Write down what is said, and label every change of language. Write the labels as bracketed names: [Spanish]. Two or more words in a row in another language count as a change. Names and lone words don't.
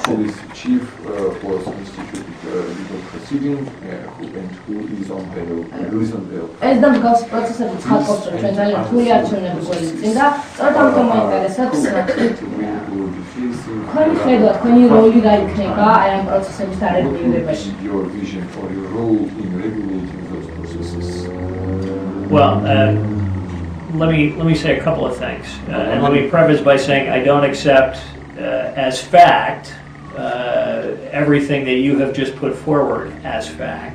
[Georgian] ეს და მსგავსი პროცესები ცხადყოფს, რომ ჩვენ ძალიან რთული არჩევნები გვერდის წინ და სწორედ ამიტომ მაინტერესებს თქვენი ხედვა, თქვენი როლი რა იქნება აი ამ პროცესების დარეგულირებაში? [English] Well, let me say a couple of things, and let me preface by saying I don't accept as fact everything that you have just put forward as fact.